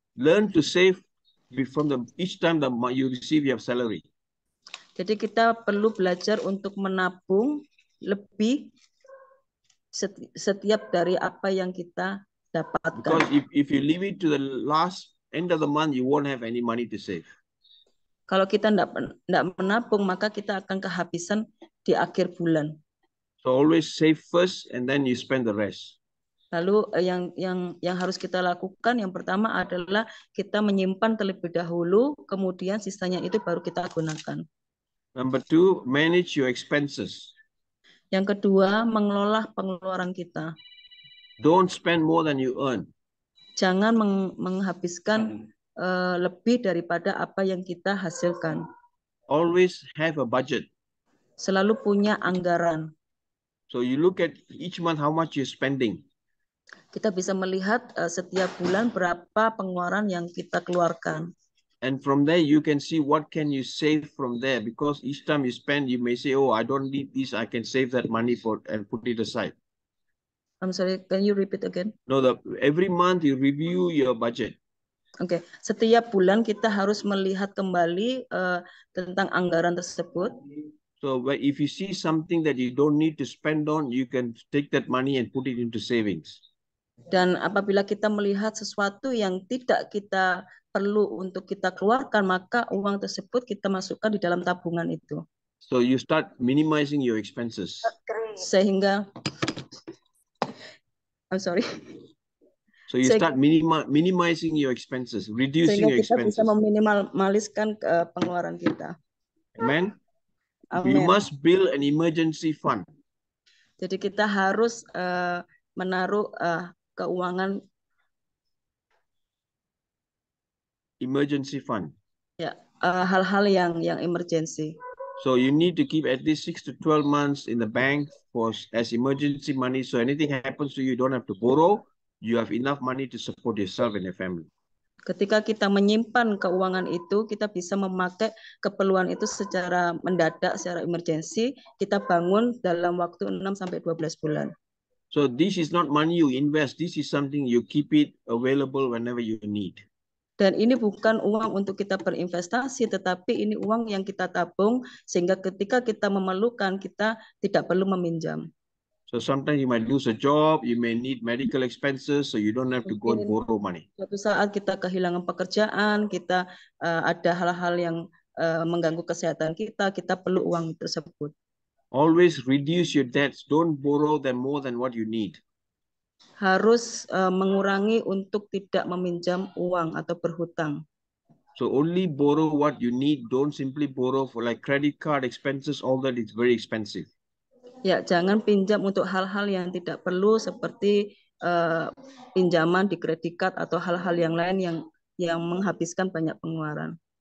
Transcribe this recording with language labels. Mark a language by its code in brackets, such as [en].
[en] Learn to save from each time that you receive your salary. [id] Jadi kita perlu belajar untuk menabung lebih setiap dari apa yang kita dapatkan. [en] Because if you leave it to the last end of the month, you won't have any money to save. [id] Kalau kita tidak menabung, maka kita akan kehabisan di akhir bulan. [en] So always save first and then you spend the rest. [id] Lalu yang harus kita lakukan yang pertama adalah kita menyimpan terlebih dahulu, kemudian sisanya itu baru kita gunakan. [en] Number 2, manage your expenses. [id] Yang kedua, mengelola pengeluaran kita. [en] Don't spend more than you earn. [id] Jangan menghabiskan lebih daripada apa yang kita hasilkan. [en] Always have a budget. [id] Selalu punya anggaran. [en] So you look at each month how much you're spending. [id] Kita bisa melihat setiap bulan berapa pengeluaran yang kita keluarkan. [en] And from there, you can see what can you save from there. Because each time you spend, you may say, oh, I don't need this. I can save that money and put it aside. I'm sorry, can you repeat again? No, every month you review your budget. [id] Oke, setiap bulan kita harus melihat kembali tentang anggaran tersebut. [en] So if you see something that you don't need to spend on, you can take that money and put it into savings. [id] Dan apabila kita melihat sesuatu yang tidak kita perlu untuk kita keluarkan, maka uang tersebut kita masukkan di dalam tabungan itu. [en] So you start minimizing your expenses. [id] Sehingga, [en] I'm sorry. So you start minimizing your expenses, reducing your expenses. [id] Sehingga kita bisa meminimaliskan pengeluaran kita. Amen. Amen. [en] You must build an emergency fund. [id] Jadi kita harus menaruh keuangan [en] emergency fund. [id] Ya, hal-hal yang emergency. [en] So you need to keep at least 6 to 12 months in the bank as emergency money. So anything happens to you, you don't have to borrow. You have enough money to support yourself and your family. [id] Ketika kita menyimpan keuangan itu, kita bisa memakai keperluan itu secara mendadak, secara emergency. Kita bangun dalam waktu 6 sampai 12 bulan. [en] So this is not money you invest. This is something you keep it available whenever you need. [id] Dan ini bukan uang untuk kita berinvestasi, tetapi ini uang yang kita tabung sehingga ketika kita memerlukan, kita tidak perlu meminjam. [en] So sometimes you might lose a job, you may need medical expenses, so you don't have to go and borrow money. [id] Suatu saat kita kehilangan pekerjaan, kita ada hal-hal yang mengganggu kesehatan kita perlu uang tersebut. [en] Always reduce your debts. Don't borrow them more than what you need. [id] harus mengurangi untuk tidak meminjam uang atau berhutang. [en] So only borrow what you need. Don't simply borrow for like credit card expenses, all that is very expensive. [id] Ya, jangan pinjam untuk hal-hal yang tidak perlu seperti pinjaman di kredit card atau hal-hal yang lain yang menghabiskan banyak pengeluaran.